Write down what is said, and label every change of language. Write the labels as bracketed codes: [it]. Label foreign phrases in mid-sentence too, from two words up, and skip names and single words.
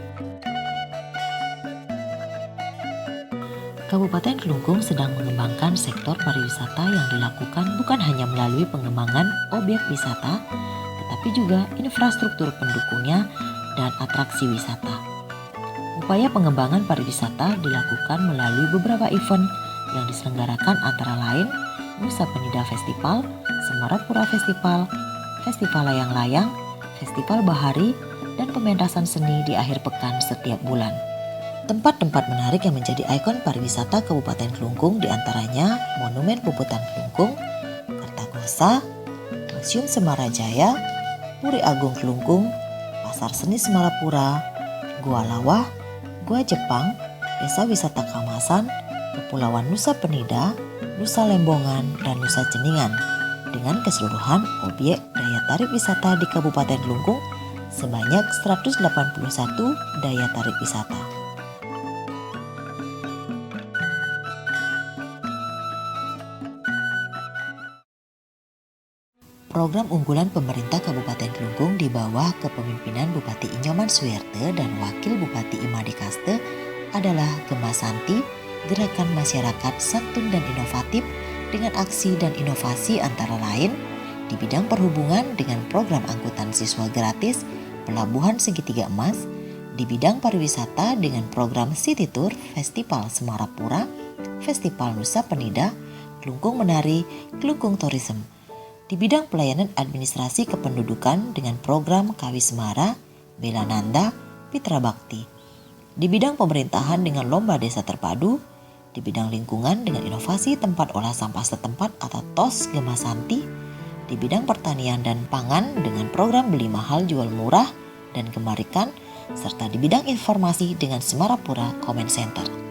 [id] Kabupaten Klungkung sedang mengembangkan sektor pariwisata yang dilakukan bukan hanya melalui pengembangan objek wisata, tetapi juga infrastruktur pendukungnya dan atraksi wisata. Upaya pengembangan pariwisata dilakukan melalui beberapa event yang diselenggarakan antara lain Nusa Penida Festival, Semarapura Festival, Festival Layang-Layang, Festival Bahari, dan pementasan seni di akhir pekan setiap bulan. Tempat-tempat menarik yang menjadi ikon pariwisata Kabupaten Kelungkung diantaranya Monumen Puputan Kelungkung, Kertagosa, Museum Semarajaya, Puri Agung Kelungkung, Pasar Seni Semarapura, Gua Lawah, Gua Jepang, Desa Wisata Kamasan, Kepulauan Nusa Penida, Nusa Lembongan, dan Nusa Ceningan. Dengan keseluruhan objek daya tarik wisata di Kabupaten Kelungkung sebanyak 181 daya tarik wisata. Program unggulan pemerintah Kabupaten Kelungkung di bawah kepemimpinan Bupati Inyoman Suwerte dan Wakil Bupati Imade Kaste adalah Gemasanti, gerakan masyarakat santun dan inovatif dengan aksi dan inovasi antara lain di bidang perhubungan dengan program angkutan siswa gratis Pelabuhan Segitiga Emas, di bidang pariwisata dengan program City Tour Festival Semarapura, Festival Nusa Penida, Kelungkung Menari, Kelungkung Tourism. Di bidang pelayanan administrasi kependudukan dengan program Kawismara, Belananda, Pitra Bakti. Di bidang pemerintahan dengan lomba desa terpadu, di bidang lingkungan dengan inovasi tempat olah sampah setempat atau TOS Gemasanti, di bidang pertanian dan pangan dengan program beli mahal jual murah dan Gemarikan, serta di bidang informasi dengan Semarapura Comment Center.